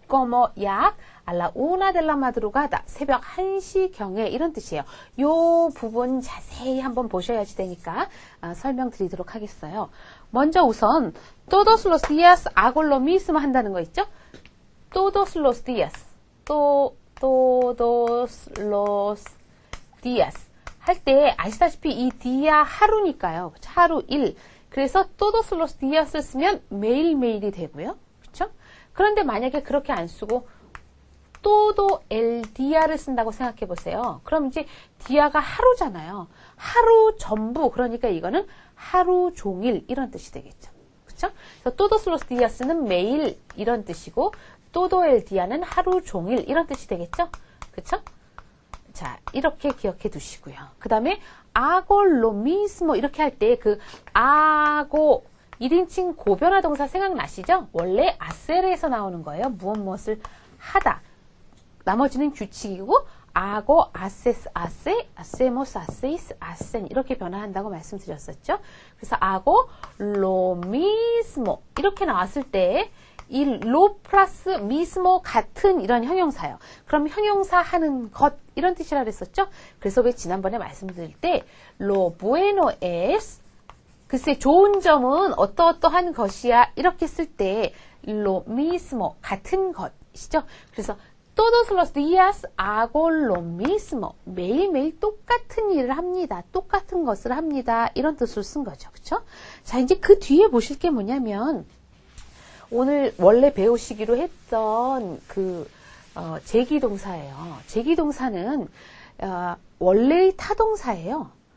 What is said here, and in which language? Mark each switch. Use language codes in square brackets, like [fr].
[es] como [ko] 약 [es] a la 1 de la madrugada. [ko] 새벽 1시경에 이런 뜻이에요. 요 부분 자세히 한번 보셔야지 되니까 설명드리도록 하겠어요. 먼저 우선 [es] todos los días hago lo mismo [ko] 한다는 거 있죠? [es] todos los días. todos los días. [ko] 할 때 아시다시피 이 día 하루니까요. 하루 일. 그래서 todos los días를 쓰면 매일매일이 되고요. 그렇죠? 그런데 만약에 그렇게 안 쓰고 [es] todo el dia [ko] 를 쓴다고 생각해 보세요. 그럼 이제 dia가 하루잖아요. 하루 전부. 그러니까 이거는 하루 종일 이런 뜻이 되겠죠. 그렇죠? 그래서 [es] todos los días [ko] 는 매일 이런 뜻이고 [es] todo el dia [ko] 는 하루 종일 이런 뜻이 되겠죠? 그렇죠? 자, 이렇게 기억해 두시고요. 그 다음에 [es] hago lo mismo [ko] 이렇게 할 때 그 hago 1인칭 고변화 동사 생각나시죠? 원래 hacer에서 나오는 거예요. 무엇을 하다. 나머지는 규칙이고 [es] hago, haces, hace, hacemos, hacéis, hacen [ko] 이렇게 변화한다고 말씀드렸었죠. 그래서 hago lo mismo 이렇게 나왔을 때 이 lo 플러스 mismo 같은 이런 형용사예요. 그럼 형용사 하는 것 이런 뜻이라 그랬었죠. 그래서 왜 지난번에 말씀드릴 때 [es] lo bueno es [ko] 글쎄 좋은 점은 어떠어떠한 것이야 이렇게 쓸 때 [es] lo mismo [ko] 같은 것이죠. 그래서 [es] todos los días hago lo mismo. [ko] 매일매일 똑같은 일을 합니다. 똑같은 것을 합니다. 이런 뜻으로 쓴 거죠. 그렇죠? 자, 이제 그 뒤에 보실 게 뭐냐면 오늘 원래 배우시기로 했던 그 제기동사예요. 제기동사는 원래의 타동사예요.